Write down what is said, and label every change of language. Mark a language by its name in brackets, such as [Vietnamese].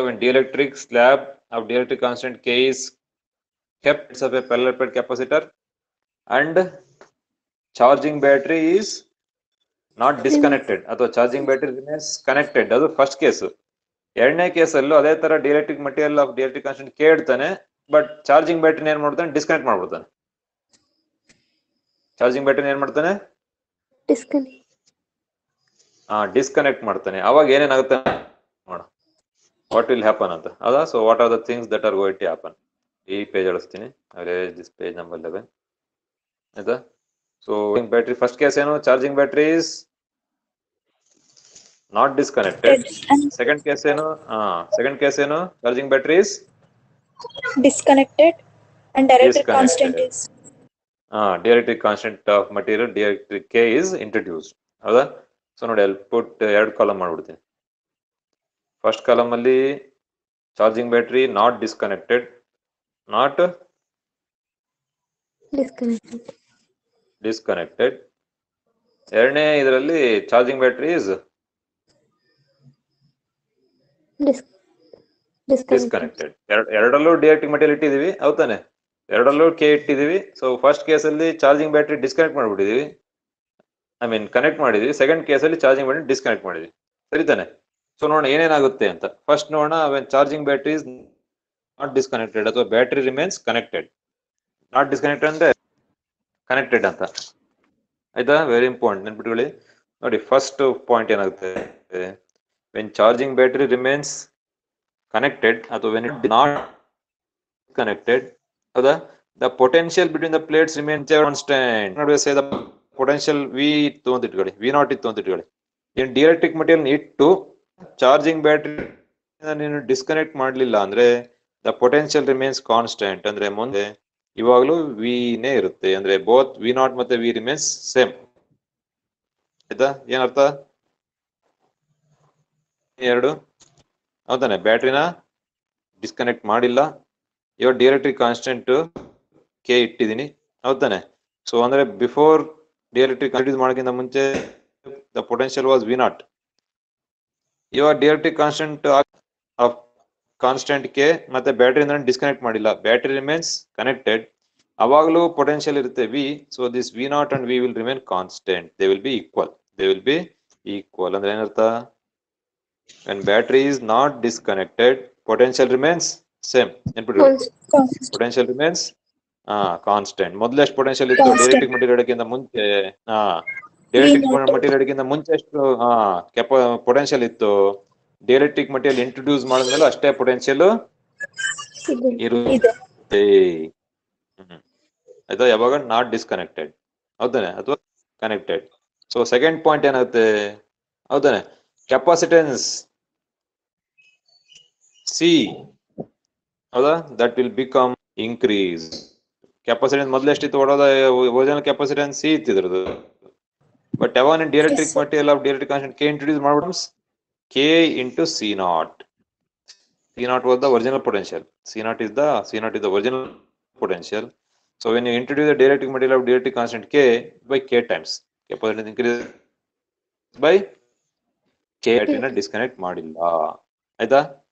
[English] when dielectric slab of dielectric constant K is kept of a parallel plate capacitor and charging battery is not disconnected ಅಥವಾ charging battery remains connected. [Kannada] ಅದು first case. ಎರಡನೇ ಕೇಸಲ್ಲೂ ಅದೇ ತರ dielectric material of dielectric constant K ಇಡ್ತಾನೆ, but charging ಬ್ಯಾಟರಿನ ಏನ್ ಮಾಡ್ತಾನೆ, disconnect ಮಾಡ್ಬಿಡ್ತಾನೆ. Charging ಬ್ಯಾಟರಿನ ಏನ್ ಮಾಡ್ತಾನೆ, disconnect ಮಾಡ್ತಾನೆ. ಅವಾಗ ಏನೇನಾಗುತ್ತೆ ನೋಡ, [English] what will happen [Kannada] ಅಂತ. ಹೌದಾ? [English] So what are the things that are going to happen. [Kannada] ಈ ಪೇಜ್ ಅಳಿಸ್ತೀನಿ, [English] This page number 11. ಆಯ್ತಾ? So battery first case ಏನು, charging battery is not disconnected. Second case ಏನು, charging battery is disconnected and dielectric constant is dielectric constant of material dielectric K is introduced. [Kannada] ಹೌದಾ? So ನೋಡಿ, ಅಲ್ಲಿ ಪುಟ್ ಎರಡು column ಮಾಡ್ಬಿಡ್ತೀನಿ. First column ಅಲ್ಲಿ charging battery not disconnected, not disconnected. [English] ಎರಡನೇ ಇದರಲ್ಲಿ charging battery is [Kannada] disconnected. ಎರಡರಲ್ಲೂ ಡಿಎಲೆಕ್ಟ್ರಿಕ್ ಮೆಟೀರಿಯಲ್ ಇಟ್ಟಿದೀವಿ, ಹೌದಾನೆ? ಎರಡರಲ್ಲೂ ಕೆ ಇಟ್ಟಿದೀವಿ. ಸೊ ಫಸ್ಟ್ ಕೇಸಲ್ಲಿ charging battery disconnect ಮಾಡ್ಬಿಟ್ಟಿದೀವಿ, I mean connect ಮಾಡಿದೀವಿ. ಸೆಕೆಂಡ್ ಕೇಸಲ್ಲಿ ಚಾರ್ಜಿಂಗ್ ಬ್ಯಾಟ್ರಿ ಡಿಸ್ಕನೆಕ್ಟ್ ಮಾಡಿದ್ವಿ, ಸರಿತಾನೆ? ಸೊ ನೋಡೋಣ ಏನೇನಾಗುತ್ತೆ ಅಂತ. [English] First ನೋಡೋಣ, when charging battery is not disconnected ಅಥವಾ battery remains connected. [Kannada] Not disconnected ಅಂದ್ರೆ ಕನೆಕ್ಟೆಡ್ ಅಂತ, ಆಯ್ತಾ? ವೆರಿ ಇಂಪಾರ್ಟೆಂಟ್, ನೆನ್ಪಿಟ್ಕೊಳ್ಳಿ. ನೋಡಿ, ಫಸ್ಟ್ ಪಾಯಿಂಟ್ ಏನಾಗುತ್ತೆ, [English] When charging battery remains connected ಅಥವಾ when it not connected, ಹೌದಾ, the potential between the plates remains constant. [Kannada] ನೋಡಿ, [English] say the potential V [Kannada] ಇತ್ತು ಅಂತ ಇಟ್ಕೊಳ್ಳಿ, V0 ಇತ್ತು ಅಂತ ಇಟ್ಕೊಳ್ಳಿ. ನೀನು ಡಿಎಲೆಕ್ಟ್ರಿಕ್ ಮೆಟೀರಿಯಲ್ ಇಟ್ಟು ಚಾರ್ಜಿಂಗ್ ಬ್ಯಾಟ್ರಿ ನೀನು ಡಿಸ್ಕನೆಕ್ಟ್ ಮಾಡ್ಲಿಲ್ಲ ಅಂದ್ರೆ ದ ಪೊಟೆನ್ಶಿಯಲ್ ರಿಮೇನ್ಸ್ ಕಾನ್ಸ್ಟೆಂಟ್, ಅಂದ್ರೆ ಮುಂದೆ ಇವಾಗಲೂ V ನೇ ಇರುತ್ತೆ, ಅಂದ್ರೆ ಬೋತ್ V0 ಮತ್ತೆ V ರಿಮೇನ್ಸ್ ಸೇಮ್, ಆಯ್ತಾ? ಏನರ್ಥ ಎರಡು? ಹೌದಾನೆ, ಬ್ಯಾಟ್ರಿನ ಡಿಸ್ಕನೆಕ್ಟ್ ಮಾಡಿಲ್ಲ, ಇವಾಗ ಡಿಎಲೆಕ್ಟ್ರಿಕ್ ಕಾನ್ಸ್ಟೆಂಟ್ ಕೆ ಇಟ್ಟಿದ್ದೀನಿ, ಹೌದಾನೆ? ಸೊ ಅಂದ್ರೆ ಬಿಫೋರ್ ಡಿಎಲೆಕ್ಟ್ರಿಕ್ ಇಂಟ್ರೊಡ್ಯೂಸ್ ಮಾಡೋಕ್ಕಿಂತ ಮುಂಚೆ ದ ಪೊಟೆನ್ಶಿಯಲ್ ವಾಸ್ V0. ಇವಾಗ ಡಿಎಲೆಕ್ಟ್ರಿಕ್ ಕಾನ್ಸ್ಟೆಂಟ್ ಕೆ ಮತ್ತೆ ಬ್ಯಾಟ್ರಿಯಿಂದ ಡಿಸ್ಕನೆಕ್ಟ್ ಮಾಡಿಲ್ಲ, ಬ್ಯಾಟ್ರಿ ರಿಮೇನ್ಸ್ ಕನೆಕ್ಟೆಡ್, ಅವಾಗಲೂ ಪೊಟೆನ್ಶಿಯಲ್ ಇರುತ್ತೆ V. [English] so this V0 and V will remain constant, they will be equal, [Kannada] ಅಂದ್ರೆ ಏನರ್ಥ? [English] When battery is not disconnected, potential remains same. Potential remains constant. [Kannada] ಮೊದಲು ಎಷ್ಟು potential ಇತ್ತು dielectric material ಇಡಕ್ಕಿಂತ ಮುಂಚೆ? Dielectric material ಇಡಕ್ಕಿಂತ ಮುಂಚೆ ಎಷ್ಟು potential ಇತ್ತು? ಡಿಎಲೆಕ್ಟ್ರಿಕ್ ಮೆಟೀರಿಯಲ್ ಇಂಟ್ರೊಡ್ಯೂಸ್ ಮಾಡಿದ್ಮೇಲೆ ಅಷ್ಟೇ ಪೊಟೆನ್ಶಿಯಲ್ ಇರುತ್ತೆ, ಆಯ್ತಾ? ಯಾವಾಗ ನಾಟ್ ಡಿಸ್ಕನೆಕ್ಟೆಡ್, ಹೌದಾನೆ, ಅಥವಾ ಕನೆಕ್ಟೆಡ್. ಸೊ ಸೆಕೆಂಡ್ ಪಾಯಿಂಟ್ ಏನಾಗುತ್ತೆ, ಹೌದಾನೆ? ಕೆಪಾಸಿಟೆನ್ಸ್ ಸಿ, ಹೌದಾ, [English] That will become increase. [Kannada] Capacitance ಮೊದಲು ಎಷ್ಟಿತ್ತು? ಒರಿಜಿನಲ್ ಕೆಪಾಸಿಟೆನ್ಸ್ ಸಿ ಇತ್ತಿದ್ರದು, ಬಟ್ ಯಾವಾಗ dielectric material of dielectric constant K introduce ಮಾಡ್ಬಿಟ್ಟು K into C0. [English] C0 was the original potential. C0 is the original potential. So when you introduce the dielectric material of dielectric constant K by K times, capacitance increases by K ನ [Kannada] disconnect ಮಾಡಿಲ್ಲ, ಆಯ್ತಾ?